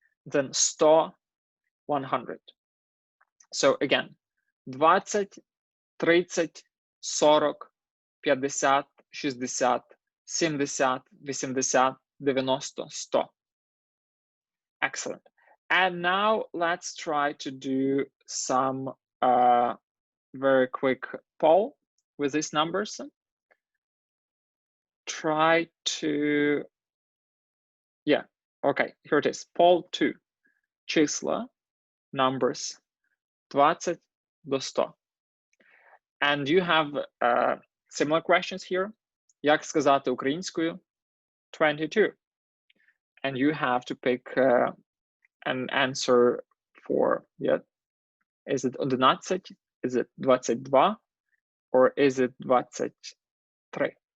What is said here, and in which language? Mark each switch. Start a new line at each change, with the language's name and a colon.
English: Then 100, 100. So again, 20, 30, 40, 50, 60, 70, 80, 90, 100. Excellent. And now let's try to do some very quick poll with these numbers. Try to, yeah, okay, here it is. Poll 2.
Ukrainian: Числа, numbers 20 до 100.
English: And you have similar questions here.
Ukrainian: Як сказати українською
English: 22. And you have to pick an answer for, yeah, is it 11, is it 22, or is it 23?